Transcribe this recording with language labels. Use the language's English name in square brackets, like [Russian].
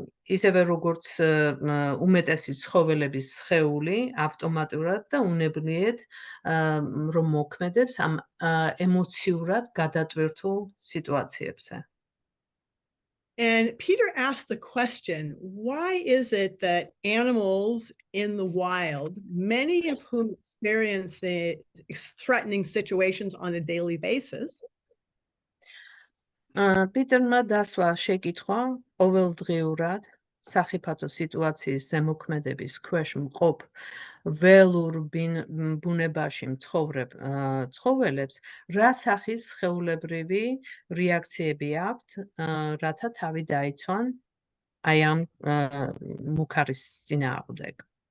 [Georgian] ისევე როგორც უმეტესი ცხოველების სხეული ავტომატურად და უნებლიეთ რომ მოქმედებს ამ ემოციურად გადატვირთულ სიტუაციებზე. [English] And Peter asked the question, why is it that animals in the wild, many of whom experience the threatening situations on a daily basis, [Georgian] პიტერმა დასვა შეკითხვა ყოველდღიურად სახიფათო სიტუაციის ზემოქმედების ქვეშ მყოფ ველურ ბუნებაში მცხოვრებ ცხოველებს რა სახის სხეულებრივი რეაქციები აქვთ, რათა თავი დაიცვან აი ამ მუქარის წინააღმდეგ.